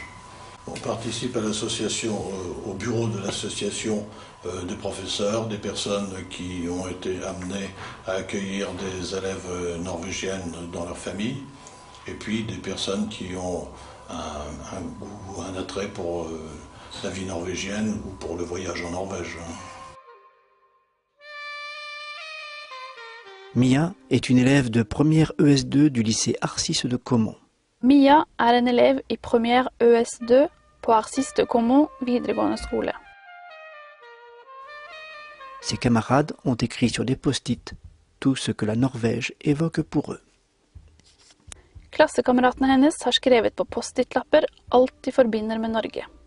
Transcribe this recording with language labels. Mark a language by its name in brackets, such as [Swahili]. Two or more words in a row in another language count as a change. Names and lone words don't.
[French] On participe à l'association, au bureau de l'association des professeurs, des personnes qui ont été amenées à accueillir des élèves norvégiennes dans leur famille, et puis des personnes qui ont un goût, un attrait pour la vie norvégienne ou pour le voyage en Norvège. Mia est une élève de première ES2 du lycée Arcis de Caumont. [Norwegian] Mia er en elev i première ES2 på Arcis de Caumont videregående skole. [French] Ses camarades ont écrit sur des post-it tout ce que la Norvège évoque pour eux. [Norwegian] Klassekameratene hennes har skrevet på post-it-lapper alt de forbinder med Norge.